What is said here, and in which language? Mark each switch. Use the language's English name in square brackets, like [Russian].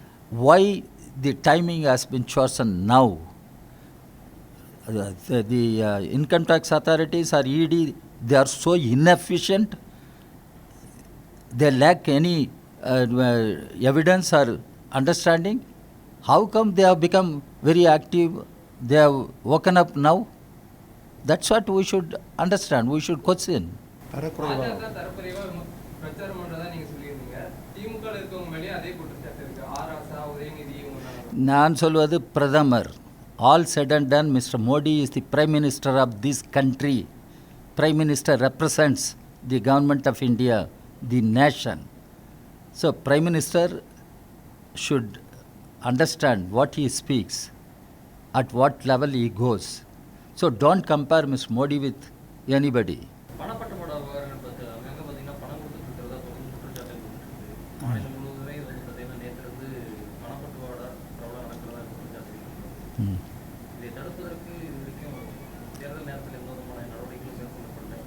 [English] Why the timing has been chosen now? The income tax authorities or ED, they are so inefficient. They lack any evidence or understanding. How come they have become very active? They have woken up now. That's what we should understand. We should question. [Tamil] பாஜக தரப்புறைவா பிரச்சாரம் பண்றதா நீங்க சொல்லியிருந்தீங்க. திமுக ல இருக்கவங்க மேலே அதே குற்றச்சாட்டு இருக்கு. ஆராசா, உதயநிதி இவங்க. நான் சொல்வது பிரதமர். [English] All said and done, Mr. Modi is the Prime Minister of this country. Prime Minister represents the government of India, the nation. So Prime Minister should understand what he speaks, at what level he goes. So don't compare Mr. Modi with anybody. [Tamil] பணப்பட்டுவாடா விவகாரங்கள் பத்தி அங்க பாத்தீங்கன்னா பணம் கொடுத்துட்டு இருக்கிறதா தொடர்ந்து குற்றச்சாட்டு இருக்கு. மாநிலம் முழுவதுமே இது வந்து பாத்தீங்கன்னா நேற்று இருந்து பணப்பட்டுவாடா பிரபலம் நடக்கிறதா குற்றச்சாட்டு இருக்கு. இதை தடுப்பதற்கு இது வரைக்கும் தேர்தல் நேரத்தில் எந்த விதமான நடவடிக்கைகளும் மேற்கொள்ளப்படல.